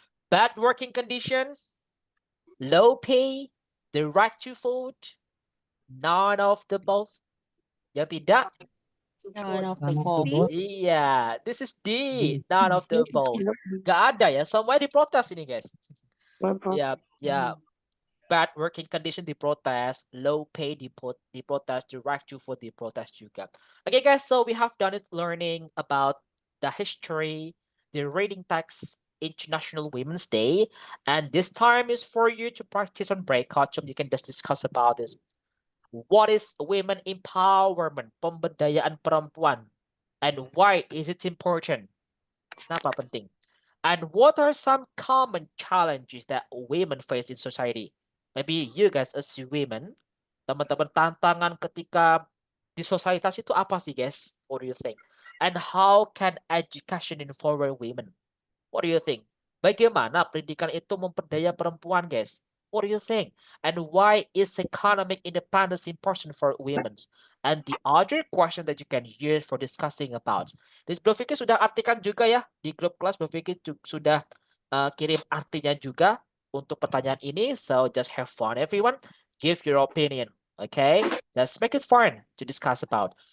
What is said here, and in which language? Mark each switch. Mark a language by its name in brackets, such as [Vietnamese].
[English] Bad working conditions, low pay, the right to vote, none of the both. [Indonesian] Yang tidak? [English] None of the None of the above. above. [Indonesian] Iya, [English] this is D, none of the both. [Indonesian] Gak ada ya, semuanya diprotes ini guys. Ya, ya, [English] bad working condition [Indonesian] diprotes, [English] low pay [Indonesian] diprotes, [English] the right to vote [Indonesian] diprotes juga. [English] Okay guys, so we have done it learning about the history, the reading text, International Women's Day, and this time is for you to practice on breakout room. You can just discuss about this. What is women empowerment, [Indonesian] pemberdayaan perempuan, [English] and why is it important? [Indonesian] Kenapa penting? [English] And what are some common challenges that women face in society? Maybe you guys as women, [Indonesian] teman-teman, tantangan ketika di sosialitas itu apa sih [English] guys? What do you think? And how can education empower women? What do you think? [Indonesian] Bagaimana pendidikan itu memperdaya perempuan, guys? [English] What do you think? And why is economic independence important for women? And the other question that you can use for discussing about. [Indonesian] Bro Fikri sudah artikan juga ya di grup kelas. Bro Fikri sudah kirim artinya juga untuk pertanyaan ini. [English] So just have fun, everyone. Give your opinion, okay? Just make it fun to discuss about.